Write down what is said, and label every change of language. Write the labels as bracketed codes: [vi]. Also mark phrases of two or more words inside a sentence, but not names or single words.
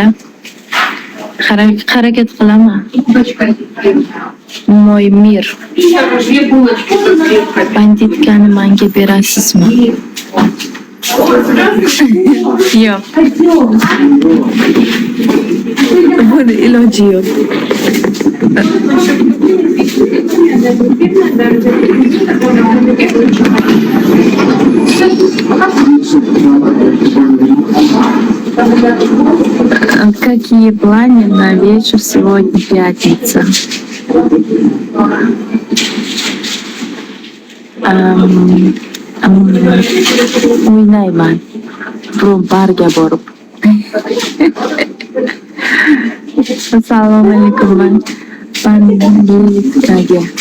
[uz] Harakat qilaman. [ru] Мой мир. [uz] Banditkani menga berasizmi? Yo'q. Buni iloji yo'q. [ru] Какие планы на вечер сегодня, пятница? [uz] O'ynayman. barga borib. Assalomu alaykum, man Banditkaga.